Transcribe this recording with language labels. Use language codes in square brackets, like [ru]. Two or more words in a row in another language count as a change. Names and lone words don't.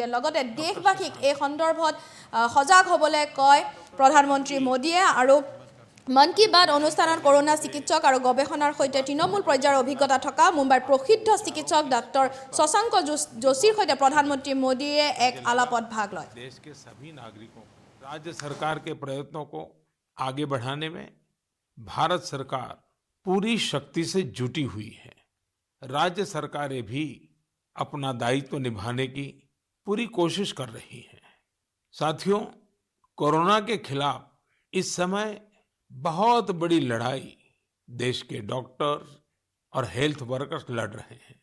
[as] লগতে দেশবাসীক এই সন্দৰ্ভত সজাগ হ'বলৈ কয় প্ৰধানমন্ত্ৰী মোদীয়ে। আৰু মন কি বাত অনুষ্ঠানত কৰোনা চিকিৎসক আৰু গৱেষণাৰ সৈতে তৃণমূল পৰ্যায়ৰ অভিজ্ঞতা থকা মুম্বাইৰ প্ৰসিদ্ধ চিকিৎসক ডাক্তৰ শশাংক যোশীৰ সৈতে প্ৰধানমন্ত্ৰী মোদীয়ে এক আলাপত ভাগ লয়। [hi] देश के सभी नागरिकों राज्य सरकार के प्रयत्नों को आगे बढ़ाने में भारत सरकार पूरी शक्ति से जुटी हुई है। राज्य सरकारें भी अपना दायित्व निभाने की पूरी कोशिश कर रही हैं। साथियों, कोरोना के खिलाफ इस समय बहुत बड़ी लड़ाई देश के डॉक्टर और [en] health workers [hi] लड़ रहे हैं।